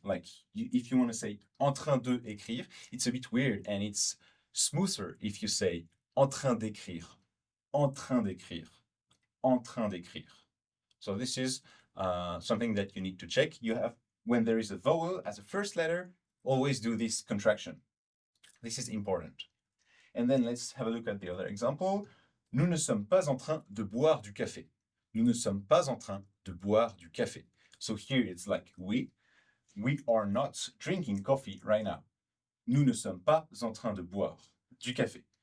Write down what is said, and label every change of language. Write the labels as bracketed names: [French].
[English] Like if you want to say [French] en train de écrire, [English] it's a bit weird, and it's smoother if you say [French] en train d'écrire, en train d'écrire, [English] en train d'écrire. So this is something that you need to check. You have, when there is a vowel as a first letter, always do this contraction. This is important. And then let's have a look at the other example. [French] Nous ne sommes pas en train de boire du café. Nous ne sommes pas en train de boire du café. [English] So here it's like we are not drinking coffee right now. [French] Nous ne sommes pas en train de boire du café.